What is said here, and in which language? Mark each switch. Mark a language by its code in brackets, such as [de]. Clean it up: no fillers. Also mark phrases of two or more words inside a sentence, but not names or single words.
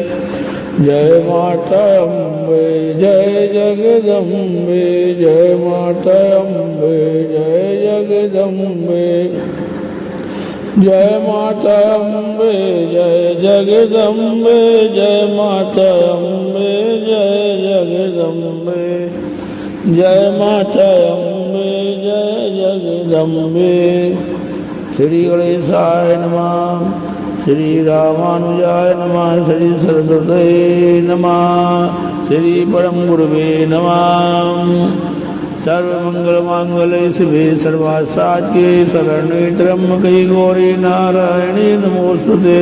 [hi] जय माता अम्बे जय जगदम्बे, जय माता अम्बे जय जगदम्बे, जय माता अम्बे जय जगदम्बे, जय माता अम्बे जय जगदम्बे, जय माता अम्बे जय जगदम्बे। [sa] श्री गणेशाय नमः, श्री रामानुजाय नमः, श्री सरस्वती नमः, श्री परम गुरुवे नमः। सर्वमंगल मांगल्ये शिवे सर्वासाध्ये शरण्ये त्र्यंबके गौरी नारायणी नमोस्तुते।